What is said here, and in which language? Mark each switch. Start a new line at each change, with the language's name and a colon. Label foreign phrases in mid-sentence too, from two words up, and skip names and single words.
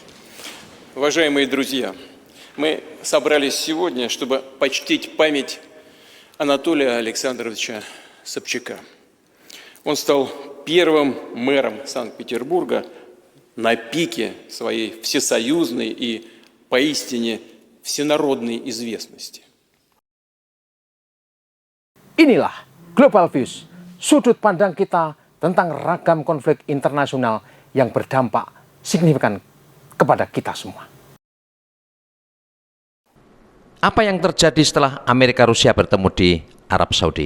Russian: Уважаемые друзья, мы собрались сегодня, чтобы почтить память Анатолия Александровича Собчака. Он стал первым мэром Санкт-Петербурга на пике своей всесоюзной и поистине всенародной известности.
Indonesian: Inilah Global Views, sudut pandang kita tentang ragam konflik internasional yang berdampak signifikan kepada kita semua. Apa yang terjadi setelah Amerika Rusia bertemu di Arab Saudi?